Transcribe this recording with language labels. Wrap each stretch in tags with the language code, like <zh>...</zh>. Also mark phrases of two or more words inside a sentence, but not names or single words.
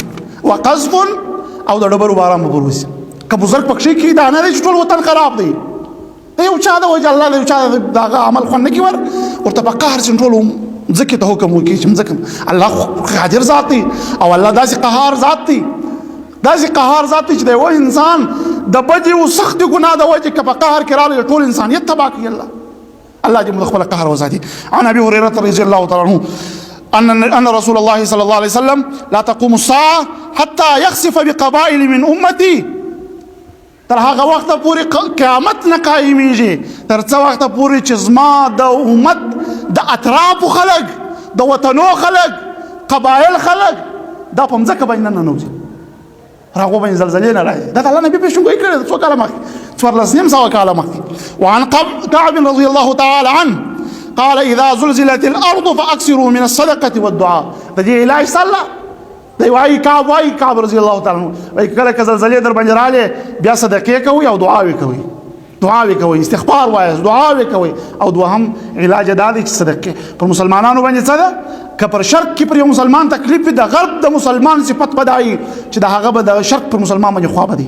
<ps>وقذف او د ډبرو باران به وروسي که بزرګ پکښې کې دا نه دی چې ټول وطن خراب دی یو چا د وجه الله یو چا دغه عمل خوند نه کوي ورته په قهر چې ټول ځکه ته حکم وکړي چې ځکه الله قادر ذات دی او الله داسې قهار ذات دی داسې قهار ذات دی چې د یو انسان د بدې او سختې ګناه د وجې که په قهر کې راغلی ټول انسانیت تباه کوي الله دې موږ خپل قهر وساتي.</ps> <ar>عن ابي هريره رضي الله تعالى عنه ان رسول الله صلى الله عليه وسلم لا تقوم الساعه حتى يخسف بقبائل من امتي.</ar> <ps>تر هغه وخته پورې قیامت نه قایمیږي تر څه وخته پورې چې زما د امت د اطرافو خلک د وطنو خلک قبایل خلک دا په مځکه باندې نه ننوځي هغو باندې زلزلې نه راځي. دا د الله نبي پیشنګویي کړې څو کاله مخکې 1400 کاله مخکې.</ps> <ar>وعن كعب رضي الله تعالى عنه قال اذا زلزلت الارض فاكثروا من الصدقه والدعاء.</ar> <ps>د دې علاج صلی دی وایي کعب</ps> <ar>رضی الله تعالی عنہ</ar> <ps>وایي کله که زلزلې در باندې راغلې بیا صدقې کوئ او دعاوې کوئ استغفار وایاست دعاوې کوئ. او دوهم علاج دا دی چې صدقې پر مسلمانانو باندې څه ده که پر شرق کې پر یو مسلمان تکلیف وي د غرب د مسلمان صفت به دا وي چې د هغه به د شرق پر مسلمان باندې خوا به دی.</ps>